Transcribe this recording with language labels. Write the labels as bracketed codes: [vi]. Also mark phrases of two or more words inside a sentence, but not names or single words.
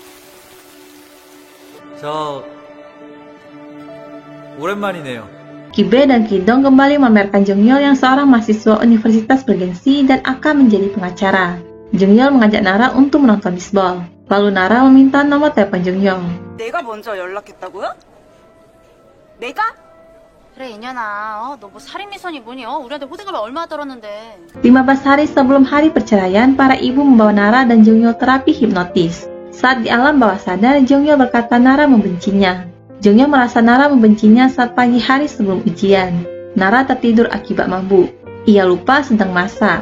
[ko] 오랜만이네요. [id] Kibe dan Kidong kembali memamerkan Jongyol yang seorang mahasiswa universitas bergengsi dan akan menjadi pengacara. Jongyol mengajak Nara untuk menonton bisbol. Lalu Nara meminta nomor telepon Jongyol. [ko] 내가 먼저 연락했다고요? 내가? 그래 이년아 너 뭐 살인미선이 뭐니 우리한테 호들갑을 얼마나 떨었는데 [id] 15 hari sebelum hari perceraian, para ibu membawa Nara dan Jongyol terapi hipnotis. Saat di alam bawah sadar, Jongyol berkata Nara membencinya. Jongyol merasa Nara membencinya saat pagi hari sebelum ujian. Nara tertidur akibat mabuk. Ia lupa sedang masak.